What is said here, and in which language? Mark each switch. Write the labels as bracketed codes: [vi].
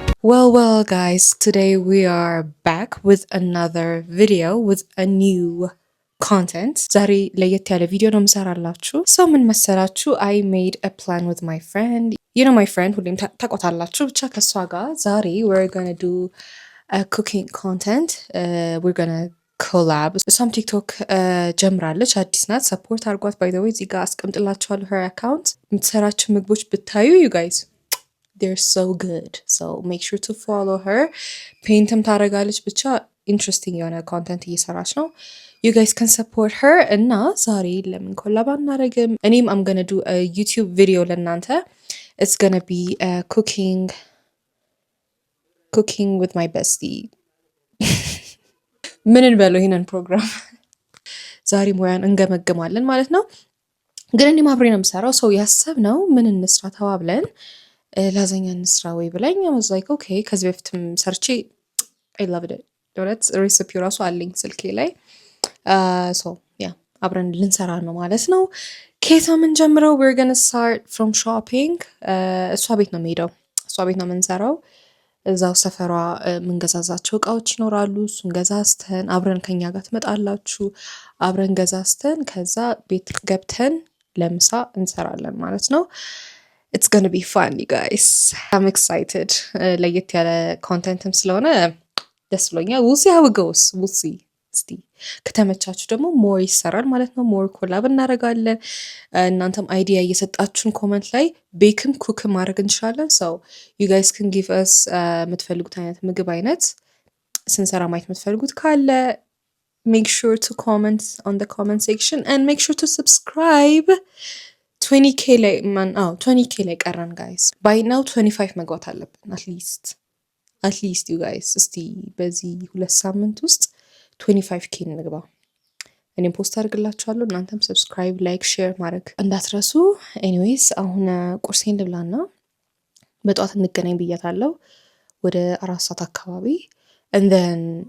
[en] Well guys, today we are back with another video with a new content. [am] ዛሬ ለየት ያለ ቪዲዮ ነው የምሰራላችሁ። ሰው ምን መሰላችሁ? [en] I made a plan with my friend. You know my friend, [am] ሁሌም ታውቋታላችሁ። ብቻ ከሷ ጋር ዛሬ [en] we're gonna do a cooking content. We're gonna collab. [am] እሷም ቲክቶክ ጀምራለች፣ አዲስ ናት። ሰፖርት አድርጓት። [en] by the way [am] እዚህ ጋር አስቀምጥላችኋለሁ [en] her account። [am] የምትሰራችሁ ምግቦች ብታዩ [en] you guys they're so good. So make sure to follow her. [am] ፔይንትም ታደርጋለች። ብቻ ኢንትረስቲንግ የሆነ ኮንተንት እየሰራች ነው። [en] You guys can support her. [am] እና ዛሬ ለምን ኮላብ አናደርግም? እኔም [en] I'm gonna do a YouTube video [am] ለእናንተ. [en] It's gonna be cooking with my bestie. [am] ምን እንበለው ይሄንን ፕሮግራም ዛሬ ሙያን እንገመግማለን ማለት ነው። ግን እኔም አብሬ ነው የምሰራው። ሰው ያሰብነው ምን እንስራ ተባብለን ላዛኛ እንስራ ወይ ብለኝ [en] I was like okay [am] ከዚህ በፊትም ሰርቼ [en] I loved it. [am] ዶለት ሬሲፒው ራሱ አለኝ ስልኬ ላይ [en] so yeah [am] አብረን ልንሰራ ነው ማለት ነው። ከየት ነው የምንጀምረው? [en] we're gonna start from shopping. [am] እሷ ቤት ነው የምሄደው። እሷ ቤት ነው የምንሰራው። እዛው ሰፈሯ የምንገዛዛቸው እቃዎች ይኖራሉ። እሱን ገዛዝተን አብረን ከኛ ጋር ትመጣላችሁ። አብረን ገዛዝተን ከዛ ቤት ገብተን ለምሳ እንሰራለን ማለት ነው። [en] It's gonna be fun you guys. I'm excited. [am] ለየት ያለ ኮንተንትም ስለሆነ ደስ ብሎኛል። [en] we'll see how it goes. we'll see. [am] እስቲ ከተመቻችሁ ደግሞ ሞር ይሰራል ማለት ነው። ሞር ኮላብ እናደርጋለን። እናንተም አይዲያ እየሰጣችሁን ኮመንት ላይ ቤክም ኩክም ማድረግ እንችላለን። [en] so you guys can give us [am] የምትፈልጉት አይነት ምግብ አይነት ስንሰራ ማየት የምትፈልጉት ካለ [en] make sure to comment on the comment section and make sure to subscribe. [am] 20k ላይ 20k ላይ ቀረን guys. [en] by now 25 [am] መግባት አለብን [en] at least you guys. [am] እስቲ በዚህ 2 ሳምንት ውስጥ 25k እንግባ። እኔም ፖስት አድርግላችኋለሁ። እናንተም ሰብስክራይብ፣ ላይክ፣ ሼር ማድረግ እንዳትረሱ። ኤኒዌይስ አሁን ቁርሴን ልብላና በጠዋት እንገናኝ ብያታለሁ ወደ 4 ሰዓት አካባቢ [en] and then